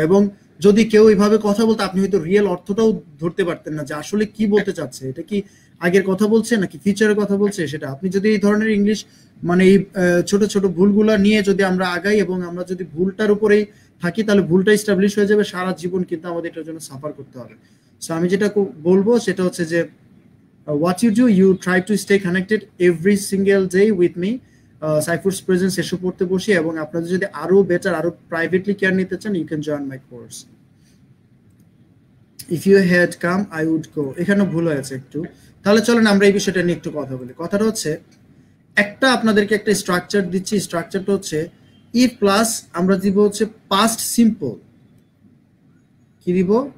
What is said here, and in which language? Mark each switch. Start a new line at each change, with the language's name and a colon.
Bangla: এবং যদি কেউ এইভাবে কথা বলতো আপনি হয়তো রিয়েল অর্থটাও ধরতে পারতেন না যে আসলে কি বলতে চাচ্ছে, এটা কি আগের কথা বলছে নাকি ফিউচারের কথা বলছে সেটা। আপনি যদি এই ধরনের ইংলিশ মানে এই ছোট ছোট ভুলগুলো নিয়ে যদি আমরা আগাই এবং আমরা যদি ভুলটার উপরেই থাকি তাহলে ভুলটা এস্টাবলিশ হয়ে যাবে, সারা জীবন কিন্তু আমাদের এটার জন্য সাফার করতে হবে। সো আমি যেটা বলবো সেটা হচ্ছে যে
English: what you do, you try to stay connected every single day with me.
Bangla: সাইফুরস presence এসে পড়তে বসি, এবং আপনাদের যদি আরো বেটার আরো প্রাইভেটলি কেয়ার নিতে চান
English: You can join my course. If you had come I would go,
Bangla: এখানে ভুল হয়েছে একটু। তাহলে চলেন আমরা এই বিষয়টা নিয়ে একটু কথা বলি। কথাটা হচ্ছে, একটা আপনাদেরকে একটা স্ট্রাকচার দিচ্ছি, স্ট্রাকচারটা হচ্ছে ইফ প্লাস আমরা দিব হচ্ছে পাস্ট সিম্পল। কি দিব?